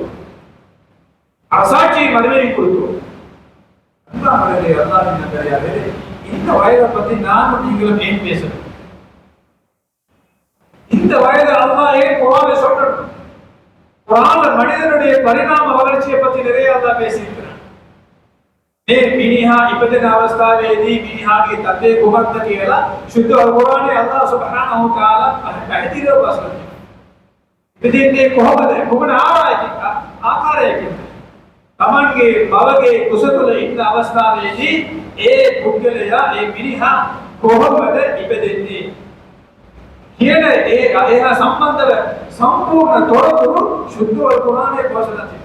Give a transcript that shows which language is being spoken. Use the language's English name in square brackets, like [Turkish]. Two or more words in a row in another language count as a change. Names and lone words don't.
[Tamil] அரசாட்சியையும் அறிவையும் கொடுத்தோம். இந்த வயதை பத்தி நானும் நீங்களும் ஏன் பேசணும்? இந்த வயது அல்லாஹ் ஏன் குர்ஆன்ல சொல்றான்? குர்ஆன்ல மனிதனுடைய பரிணாம வளர்ச்சியை பத்தி நிறைய அல்லாஹ் பேசியிருக்கிறான். [Sinhala] මිනිහා ඉපදෙන අවස්ථාවේදී මිනිහාගේ තත්ත්වය කුමක්ද කියලා සුද්ධ කුර්ආනයේ [Arabic] الله سبحانه تعالى [Sinhala] පැහැදිලිව ප්‍රශ්න කරනවා. ඉතින්නේ කොහොමද? කොමන ආකාරයකින්ද? තමන්ගේ මවගේ කුස තුළ ඉන්න අවස්ථාවේදී ඒ පුද්ගලයා, ඒ මිනිහා කොහොමද ඉපදෙන්නේ කියන ඒහා සම්බන්ධව සම්පූර්ණ තොරතුරු සුද්ධ කුර්ආනයේ ප්‍රශ්න තියෙනවා.